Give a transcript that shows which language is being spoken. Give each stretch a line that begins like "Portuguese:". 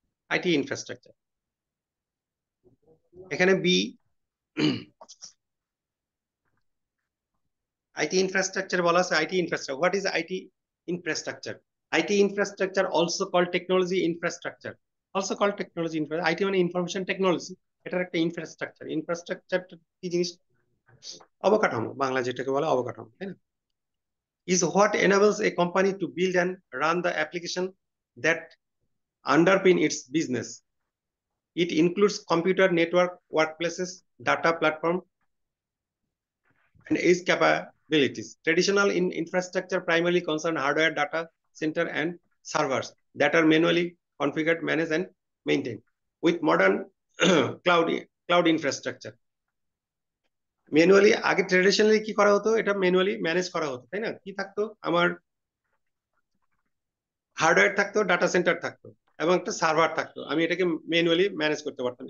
Bangla: IT infrastructure, এখানে B IT infrastructure বলা আছে।
English: IT infrastructure, what is IT infrastructure? IT infrastructure also called technology infrastructure, also called technology infrastructure.
Bangla: IT মানে information technology, এটার একটা infrastructure. Infrastructure কি জিনিস? অবকাঠামো, বাংলা যেটাকে বলে অবকাঠামো, তাই না?
English: Is what enables a company to build and run the application that underpin its business. It includes computer network, workplaces, data platform, and its capabilities. Traditional infrastructure primarily concern hardware, data center, and servers that are manually configured, managed, and maintained. With modern cloud infrastructure,
Bangla: manually আগে traditionally কি করা হতো, এটা manually manage করা হতো, তাই না? কি থাকতো, আমার হার্ডওয়্যার থাকতো, ডাটা সেন্টার থাকতো, এবং একটা সার্ভার থাকতো, আমি এটাকে ম্যানুয়ালি ম্যানেজ করতে পারতাম।